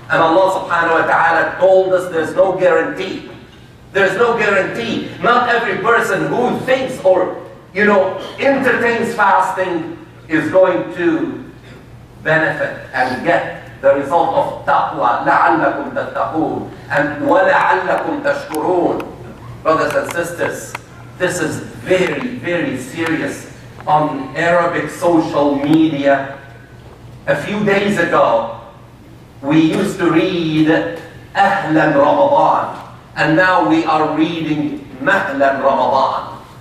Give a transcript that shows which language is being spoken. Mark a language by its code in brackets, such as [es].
[en] And Allah subhanahu wa ta'ala told us there's no guarantee. There's no guarantee. Not every person who thinks or, entertains fasting is going to benefit and get the result of taqwa. [ar] لَعَلَّكُمْ تَتَّقُونَ and وَلَعَلَّكُمْ تَشْكُرُونَ. [en] Brothers and sisters, this is very, very serious. On Arabic social media, a few days ago, we used to read Ahlan Ramadan, and now we are reading Mahlan Ramadan.